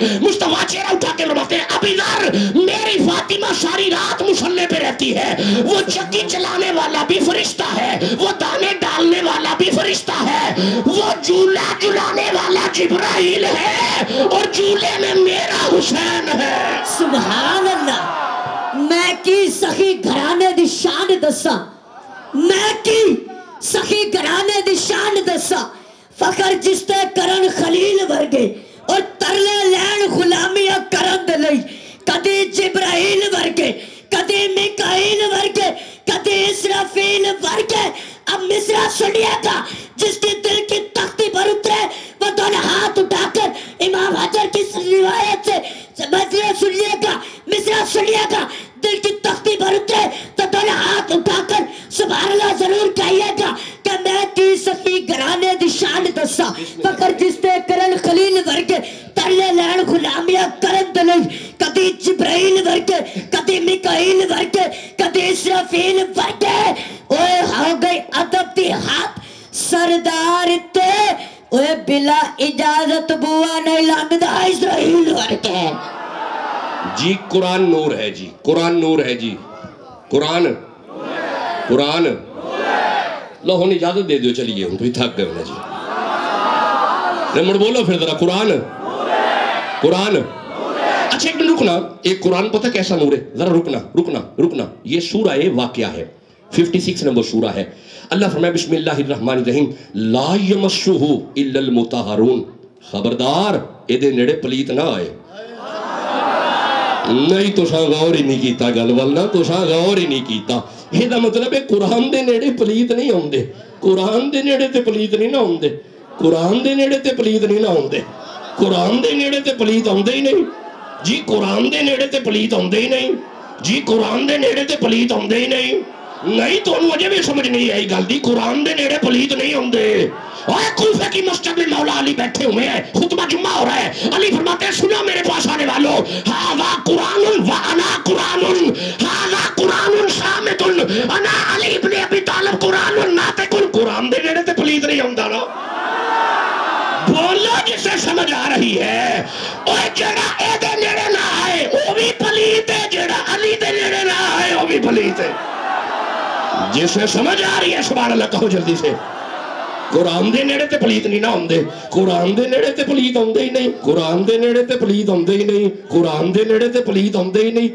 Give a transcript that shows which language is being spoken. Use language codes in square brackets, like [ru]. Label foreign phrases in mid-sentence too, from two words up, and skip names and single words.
[ur] مصطفیٰ چہرہ اٹھا کے فرماتے ہیں، ابی ذر میری فاطمہ ساری رات مصلے پہ رہتی ہے، وہ چکی چلانے والا بھی فرشتہ ہے، وہ دانے ڈالنے والا بھی فرشتہ ہے، وہ جھولا جھلانے والا جبرائیل ہے، اور جھولے میں میرا حسین ہے. [ar] سبحان اللہ. [pa] میں کی سخی گھرانے دی شان دسا، میں کی سخی گھرانے دی شان دسا، فخر جس تے کرن خلیل ورگے اور ترلے لین غلامیاں کرن دے لئی، کدی جبرائیل ورگے، کدی میکائیل ورگے، کدی اسرافیل ورگے. [ur] اب مصرع سنیے گا، جس کی دل کی تختی پر اترے وہ دونوں ہاتھ اٹھا کر امام حجر کی روایت سے مصرع سنیے گا، مصرع سنیے گا، دل کی تختی پر اترے تو دونوں ہاتھ اٹھا کر [ar] سبحان اللہ [ur] ضرور کہیے گا کہ [pa] میں کی سخی گھرانے دی شان دسا، فخر جس تے کرن خلیل ورگے، ترلے لین غلامیاں کرن دے لئی، کدی جبرائیل ورگے، کدی میکائیل ورگے، کدی اسرافیل ورگے. اوے ہو گئی ادب دی ہاتھ سردار تے، اوے بلا اجازت بوا نہیں لاندا اسرائیل ورگے. [ur] جی قرآن نور ہے، جی قرآن نور ہے، جی قرآن قرآن. [pa] لو ہن اجازت دے دیو، [ur] چلیے ہم تو تھک گئے ہونا جی. رمڑ بولو پھر ذرا، قرآن قرآن. اچھا ایک منٹ رکنا، ایک قرآن پتہ کیسا نور ہے؟ ذرا رکنا. یہ سورہ واقعہ ہے، 56 نمبر سورہ ہے. [ar] اللہ فرمائے بسم اللہ الرحمن الرحیم، لا یمسہ الا المطہرون. [pa] خبردار اے دے نیڑے پلیت نہ آئے. نہیں تو ساں غور ہی نہیں کیتا گل ولنا، تو ساں غور ہی نہیں کیتا. یہ دا مطلب ہے قرآن دے نیڑے پلیت نہیں ہوندے، قرآن دے نیڑے تے پلیت نہیں نہ ہوندے، قرآن دے نیڑے تے پلیت نہیں نہ ہوندے، قرآن دے نیڑے تے پلیت ہوندے ہی نہیں. جی قرآن دے نیڑے تے پلیت ہوندے ہی نہیں، جی قرآن دے نیڑے تے پلیت ہوندے ہی نہیں. [ur] نہیں تو مجھے بھی سمجھ نہیں آئی [pa] گل دی، قرآن دے نیڑے پلیت نہیں ہوندے. [ur] اور کوفہ کی مسجد میں مولا علی بیٹھے ہوئے ہیں، خطبہ جمعہ ہو رہا ہے. علی فرماتے ہیں سنو میرے پاس آنے والوں، [ar] ھذا قرآن وانا قرآن، ھذا قرآن صامت، انا علی ابن ابی طالب قرآن ناطق. [pa] قرآن دے نیڑے تے پلیت نہیں ہوندا نا. [ur] بولو جسے سمجھ آ رہی ہے. [pa] اوہ جڑا اے دے نیڑے نہ آئے [ur] وہ بھی پلیت ہے، [pa] جڑا علی دے نیڑے نہ آئے [ur] وہ بھی پلیت ہے. جسے سمجھ آ رہی ہے سبحان اللہ کہو جلدی سے. [pa] قرآن دے نیڑے تے پلیت نہیں نہ ہوندے، قرآن دے نیڑے تے پلیت ہوندے ہی نہیں، قرآن دے نیڑے تے پلیت ہوندے ہی نہیں، قرآن دے نیڑے تے پلیت ہوندے ہی نہیں.